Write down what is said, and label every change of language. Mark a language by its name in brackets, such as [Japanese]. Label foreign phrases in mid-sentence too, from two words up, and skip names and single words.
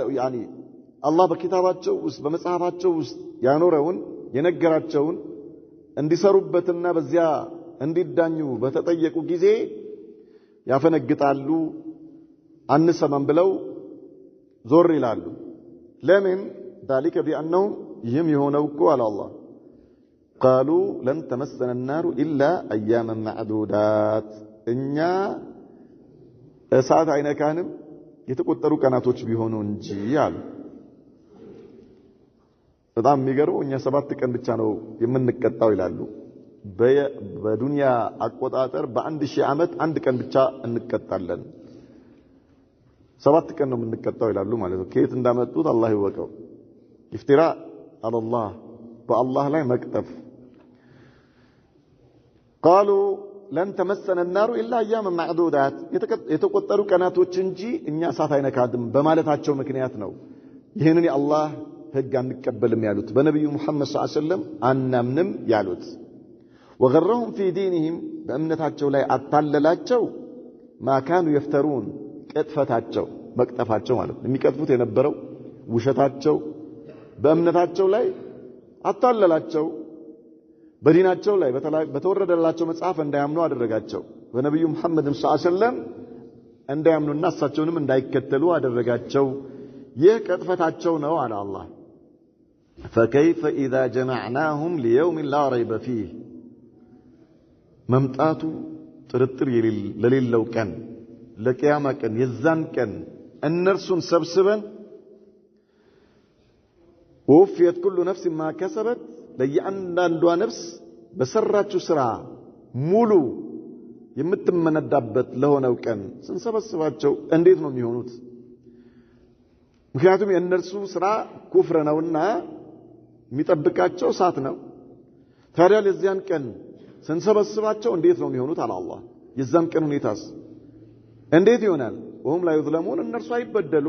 [Amharic] አላህ በኪታባቸው ውስጥ በመጽሐፋቸው ውስጥ ያኖረውን የነገራቸውን እንዲሰሩበትና በዚያ እንዲዳኙ በተጠየቁ ጊዜ ያፈነግጣሉ አንሰማም ብለው ዞር ይላሉ ለምን [Arabic] ذلك بانهم [Amharic] ይህም የሆነው እኮ አለ አላህ [Arabic] قالوا لن تمسنا النار الا اياما معدودات [Amharic] እኛ እሳት አይነካንም የተቆጠሩ ቀናቶች ቢሆኑ እንጂ አሉ በጣም የሚገርመው እኛ 7 ቀን ብቻ ነው የምንቀጣው ይላሉ በዱንያ አቆጣጠር በ1000 ዓመት አንድ ቀን ብቻ እንቀጣለን 7 ቀን ነው የምንቀጣው ይላሉ ማለት ነው ከየት እንዳመጡት አላህ ይወቀው ኢፍቲራ አላህ በአላህ ላይ መቅጠፍ [Arabic] قالوا لن تمسنا النار الا اياما [Amharic] معدودات የተቆጠሩ ቀናቶች እንጂ እኛ እሳት አይነካድም በማለታቸው ምክንያት ነው ይሄንን የአላህ ህግ አንቀበልም ያሉት በነብዩ መሐመድ [Arabic] صلى الله عليه وسلم [Amharic] አናምንም ያሉት [Arabic] وغرهم في دينهم [Amharic] በእምነታቸው ላይ አታለላቸው ما [Arabic] كانوا يفترون [Amharic] ቀጥፈታቸው መቅጠፋቸው ማለት ነው የሚቀጥፉት የነበረው ውሸታቸው በእምነታቸው ላይ አታለላቸው በዲናቸው ላይ በተወረደላቸው መጽሐፍ እንዳያምኑ አደረጋቸው በነብዩ መሐመድ [Arabic] صلى الله عليه وسلم [Amharic] እንዳያምኑና እሳቸውንም እንዳይከተሉ አደረጋቸው ይህ ቀጥፈታቸው ነው አለ አላህ [Arabic] فكيف اذا جمعناهم ليوم لا ريب فيه [Amharic] መምጣቱ ጥርጥር ለሌለው ቀን ለቂያማ ቀን የዛን ቀን እነርሱን ሰብስበን [Arabic] ووفيت كل نفس ما كسبت [Amharic] ለእያንዳንዷ ነፍስ በሰራችው ስራ ሙሉ የምትመነዳበት ለሆነው ቀን ስንሰበስባቸው እንዴት ነው የሚሆኑት ምክንያቱም የእነርሱ ስራ ኩፍር ነውና የሚጠብቃቸው እሳት ነው ታዲያ ለዚያን ቀን ስንሰበስባቸው እንዴት ነው የሚሆኑት አለ አላህ የዛን ቀን ሁኔታስ እንዴት ይሆናል [Arabic] وهم لا يظلمون [Amharic] እነርሱ አይበደሉም